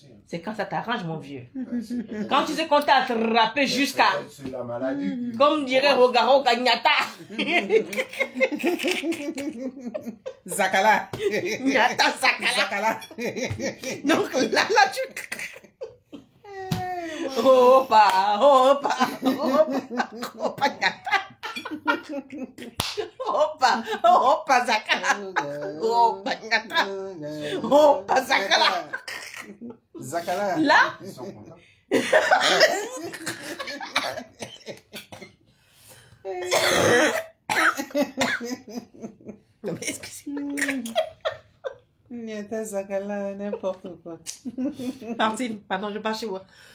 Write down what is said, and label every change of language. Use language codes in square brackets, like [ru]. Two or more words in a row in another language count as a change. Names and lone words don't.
[fr] C'est quand ça t'arrange, mon vieux. Ouais, Quand tu sais qu'on t'a attrapé jusqu'à... c'est la maladie. Comme dirait Rogaro Gagnata. Zakala. Nyata Sakala. Zakala. Donc là, tu... Opa, opa, opa, Nyata. Opa, Zakala. Opa, Nyata. Opa, Zakala. Zakala. Là, Ils sont contents. non mais excusez-moi. Nyata Zakala, n'importe quoi. Martine, pardon, je pars chez moi.